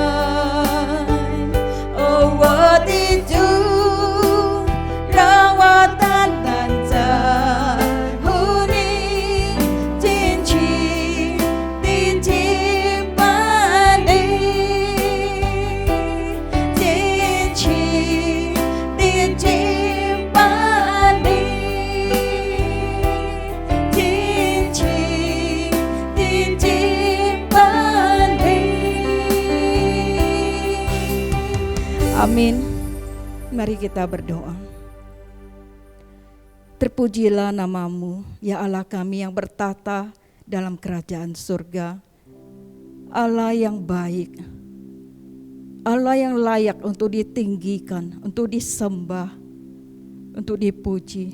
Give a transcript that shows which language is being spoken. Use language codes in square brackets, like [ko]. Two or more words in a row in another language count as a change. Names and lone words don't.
[zh] 哦，我的主，让我单单在乎你，尽情地敬拜你，尽情地敬拜你，尽情地敬拜你。 [id] Amin. Mari kita berdoa. Terpujilah nama-Mu, ya Allah kami yang bertata dalam kerajaan surga. Allah yang baik, Allah yang layak untuk ditinggikan, untuk disembah, untuk dipuji.